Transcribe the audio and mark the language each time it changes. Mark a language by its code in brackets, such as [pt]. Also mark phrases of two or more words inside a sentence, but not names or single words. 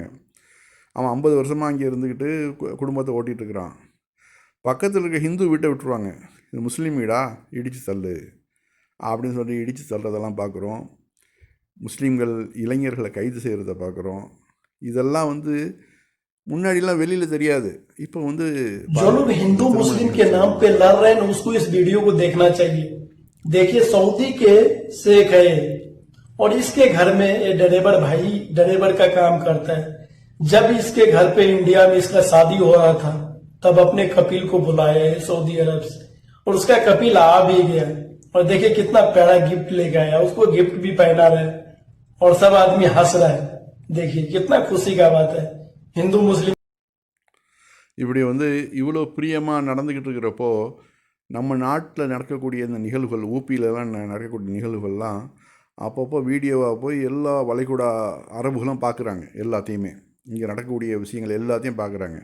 [ta] அவன் 50 வருஷமாக அங்கே இருந்துக்கிட்டு குடும்பத்தை ஓட்டிகிட்ருக்கிறான். பக்கத்தில் இருக்க ஹிந்து வீட்டை விட்டுருவாங்க, இது முஸ்லீம் வீடா, இடித்து தள்ளு அப்படின்னு சொல்லி இடித்து தள்ளுறதெல்லாம் பார்க்குறோம். முஸ்லீம்கள் இளைஞர்களை கைது செய்கிறத பார்க்குறோம். இதெல்லாம் வந்து முன்னாடிலாம் வெளியில் தெரியாது. இப்போ வந்து [hi] जो लोग हिंदू मुस्लिम के नाम पे लड़ रहे हैं उसको इस वीडियो को देखना चाहिए. देखिए, सऊदी के शेख है और इसके घर में ये ड्राइवर भाई ड्राइवर का काम करता है. जब इसके घर पे इंडिया में इसका शादी हो रहा था तब अपने कपिल को बुलाया है सऊदी अरब से, और उसका कपिल आ भी गया. और देखिए कितना प्यारा गिफ्ट लेके आया, उसको गिफ्ट भी पहना रहे और सब आदमी हंस रहा है. देखिए कितना खुशी का बात है। हिंदू मुस्लिम [ta] இப்படி வந்து இவ்வளோ பிரியமாக நடந்துக்கிட்டு இருக்கிறப்போ நம்ம நாட்டில் நடக்கக்கூடிய இந்த நிகழ்வுகள் ஊபியிலலாம் நடக்கக்கூடிய நிகழ்வுகள்லாம் அப்பப்போ வீடியோவாக போய் எல்லா வளைகுடா அரபுகளும் பார்க்குறாங்க. எல்லாத்தையுமே இங்கே நடக்கக்கூடிய விஷயங்கள் எல்லாத்தையும் பார்க்குறாங்க.